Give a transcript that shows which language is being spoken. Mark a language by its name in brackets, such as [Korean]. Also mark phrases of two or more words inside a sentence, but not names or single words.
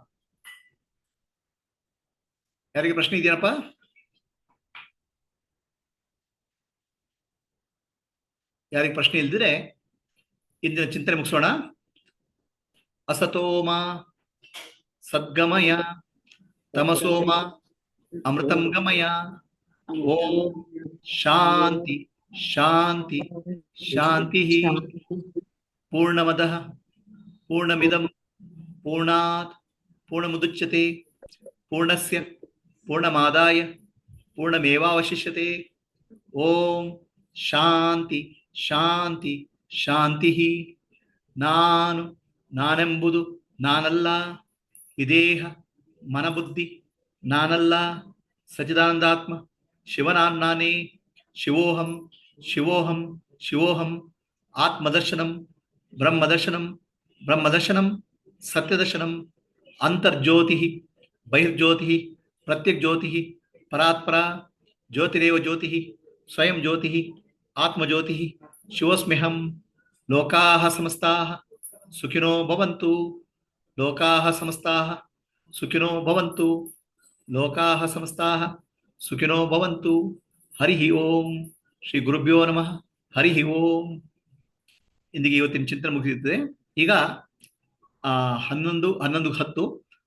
[Kannada] ಯಾರಿಗೆ ಪ್ರಶ್ನೆ ಇದೆಯಪ್ಪ? ಯಾರಿಗೆ ಪ್ರಶ್ನೆ ಇಲ್ದಿರೆ ಇಂದಿನ ಚಿಂತನೆ ಮುಗಿಸೋಣ. [Sanskrit] ಅಸತೋಮ ಸದ್ಗಮಯ ತಮಸೋಮ ಅಮೃತಂ ಗಮಯ. ಓಂ ಶಾಂತಿ ಶಾಂತಿ ಶಾಂತಿ. ಪೂರ್ಣಮದಃ ಪೂರ್ಣಮಿದಂ ಪೂರ್ಣಾತ್ ಪೂರ್ಣಮುದಚ್ಯತೆ ಪೂರ್ಣಸ್ಯ ಪೂರ್ಣಮಾದಾಯ ಪೂರ್ಣಮೇವಾವಶಿಷ್ಯತೆ. ಓಂ ಶಾಂತಿ ಶಾಂತಿ ಶಾಂತಿ. [Kannada] ನಾನೆಂಬುದು ನಾನಲ್ಲ, ಈ ದೇಹ ಮನಬುದ್ಧಿ ನಾನಲ್ಲ, ಸಚ್ಚಿದಾನಂದಾತ್ಮ ಶಿವನಾನ್ನೇ. [Sanskrit] ಶಿವೋಹಂ ಶಿವೋಹಂ ಶಿವೋಹಂ. ಆತ್ಮದರ್ಶನಂ ಬ್ರಹ್ಮದರ್ಶನಂ ಬ್ರಹ್ಮದರ್ಶನಂ ಸತ್ಯದರ್ಶನಂ. ಅಂತರ್ಜ್ಯೋತಿ ಬಹಿರ್ಜ್ಯೋತಿ ಪ್ರತ್ಯಗ್ಜ್ಯೋತಿ ಪರಾತ್ಪರ. ಜ್ಯೋತಿರೇವ ಜ್ಯೋತಿ ಸ್ವಯಂ ಜ್ಯೋತಿ ಆತ್ಮಜ್ಯೋತಿ. ಶಿವಸ್ಮ್ಯಹಂ. ಲೋಕಾಃ ಸಮಸ್ತಾಃ ಸುಖಿನೋ ಭವಂತು. ಲೋಕಾಃ ಸಮಸ್ತಾಃ ಸುಖಿನೋ ಭವಂತು. ಲೋಕಾಃ ಸಮಸ್ತಾಃ ಸುಖಿನೋ ಭವಂತು. ಹರಿ ಓಂ. ಶ್ರೀ ಗುರುಭ್ಯೋ ನಮಃ. ಹರಿ ಓಂ. [Kannada] ಇಂದಿಗೆ ಇವತ್ತಿನ ಚಿಂತನೆ ಮುಗಿಯುತ್ತದೆ. ಈಗ 11:10